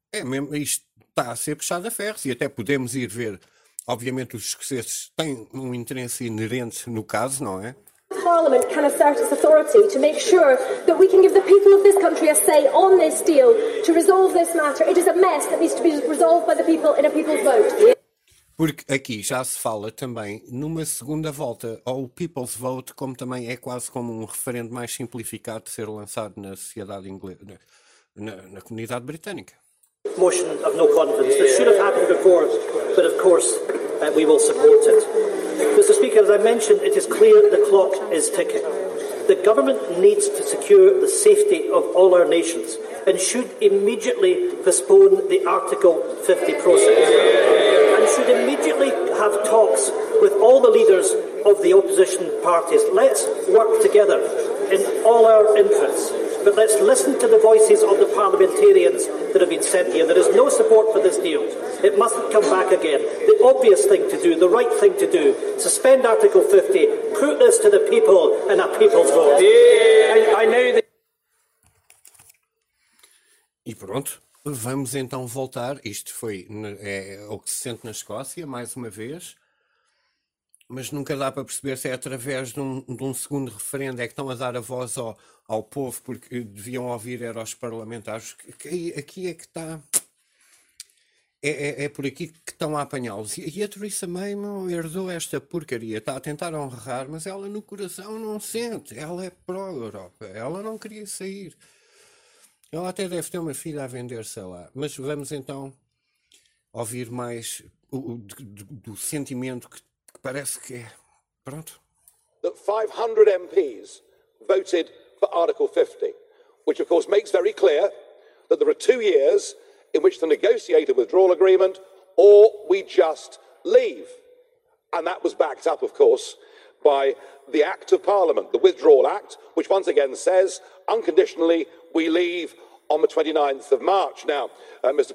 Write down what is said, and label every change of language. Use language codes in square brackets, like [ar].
[pt] É mesmo, isto está a ser puxado a ferros. E até podemos ir ver. Obviamente os escoceses têm um interesse inerente no caso, não é? O Parlamento pode [en] assert its authority to make sure that we can give the people of this country a say on this deal to resolve this matter. It is a mess that needs to be resolved by the people in a people's vote. [pt] Porque aqui já se fala também numa segunda volta ao People's Vote, como também é quase como um referendo mais simplificado de ser lançado na sociedade inglesa, na comunidade britânica. [en] Motion of no confidence. This should have happened before, but of course we will support it. Mr. Speaker, as I mentioned, it is clear the clock is ticking. The government needs to secure the safety of all our nations and should immediately postpone the Article 50 process. Should immediately have talks with all the leaders of the opposition parties. Let's work together in all our interests, but let's listen to the voices of the parliamentarians that have been sent here. There is no support for this deal. It mustn't come back again. The obvious thing to do, the right thing to do, suspend Article 50, put this to the people in a people's vote. I know that... [pt] E pronto. Vamos então voltar, isto foi o que se sente na Escócia, mais uma vez, mas nunca dá para perceber se é através de um segundo referendo, é que estão a dar a voz ao povo, porque deviam ouvir era os parlamentares, aqui é que está, é por aqui que estão a apanhá-los. E a Theresa May não herdou esta porcaria, está a tentar honrar, mas ela no coração não sente, ela é pró-Europa, ela não queria sair. Ela até deve ter uma filha a vender, sei lá. Mas vamos então ouvir mais do sentimento que parece que é. Pronto. [en] That 500 MPs voted for Article 50, which of course makes very clear that there are 2 years in which to negotiate a withdrawal agreement or we just leave. And that was backed up, of course, by the Act of Parliament, the Withdrawal Act, which once again says unconditionally we leave on the 29th of March. Now, Mr.